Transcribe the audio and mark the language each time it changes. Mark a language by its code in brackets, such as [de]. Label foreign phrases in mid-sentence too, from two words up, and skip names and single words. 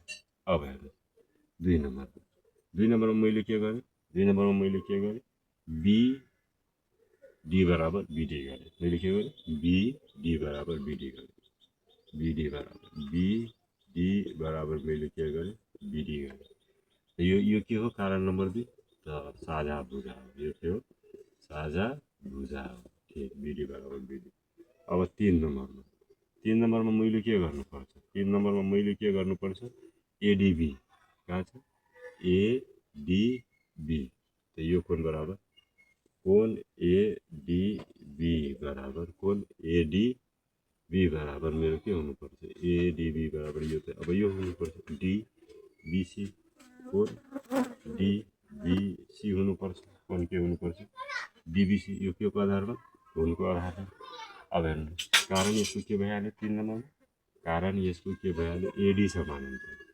[ne] अब हेर्नु दुई नम्बरमा मैले के गरेँ BD बराबर BD गरेँ मैले के गरेँ BD बराबर BD गरेँ BD बराबर मैले के गरेँ BD गरेँ यो के हो कारण नम्बर 2 त साझा भुजा हो यो के हो साझा भुजा हो ठीक BD बराबर BD। अब 3 नम्बरमा मैले के गर्नुपर्छ ADB कहाँ छ ADB त यो कोण बराबर कोण ADB बराबर कोण ADB बराबर मेरो के हुनुपर्छ ADB बराबर यो त अब यो हुनुपर्छ DBC कोण DBC हुनुपर्छ कोण के हुनुपर्छ DBC यो के को आधारमा कोणको आधारमा। अब हेर्नु कारण यसको के भइहाल्यो 3 नम्बरमा कारण यसको के भइहाल्यो AD समानान्तर